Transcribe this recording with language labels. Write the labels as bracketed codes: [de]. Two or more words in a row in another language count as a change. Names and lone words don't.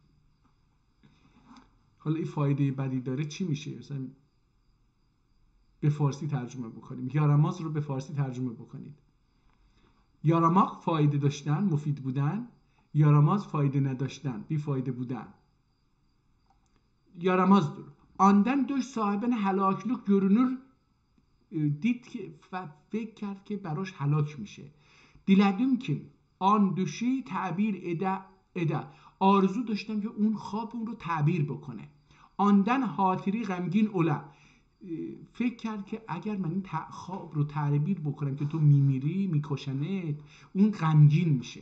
[fa] حالا این فایده بدی داره چی میشه؟ مثلا به فارسی ترجمه بکنیم. yaramaz رو به فارسی ترجمه بکنید. yaramak فایده داشتن، مفید بودن. yaramaz فایده نداشتن، بیفایده بودن. [tr] yaramazdır. Ondan düş sahibine helaklik görünür. [fa] دید که فکر کرد که براش هلاک میشه. [tr] diledim ki anı düşü tabir ede [fa] آرزو داشتم که اون خواب اون رو تعبیر بکنه. [tr] andan hatırı gamgin ola, [fa] فکر کرد که اگر من این خواب رو تعبیر بکنم که تو میمیری، میکشنت، اون غمگین میشه.